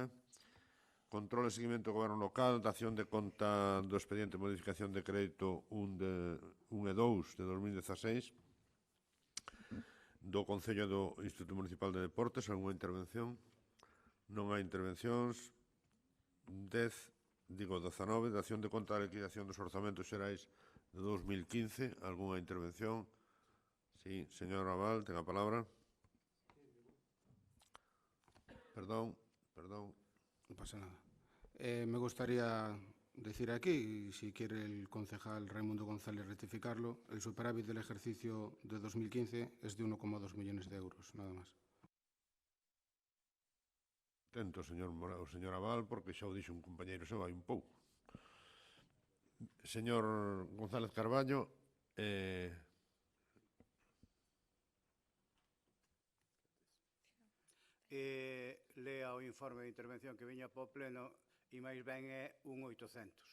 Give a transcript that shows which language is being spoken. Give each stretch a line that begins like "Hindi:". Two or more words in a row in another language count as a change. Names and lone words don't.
Galician: Control e seguimento do Goberno local, dación de conta do expediente de modificación de crédito 1 e 2 de 2016, do Concello do Instituto Municipal de Deportes. Alguna intervención? Non hai intervencións. 19, dación de conta da liquidación dos orzamentos xerais de 2015. Alguna intervención? Sí, señor Aval, ten a palabra. Perdón.
Spanish: No pasa nada. Me gustaría decir aquí, si quiere el concejal Raimundo González rectificarlo, el superávit del ejercicio de 2015 es de 1,2 millones de euros, nada más. Atento, señor Aval,
Galician: porque xa o dixo un compañeiro seu hai un pouco. Señor González Carballo, lea o informe de intervención que viña para o pleno e máis ben é un 800.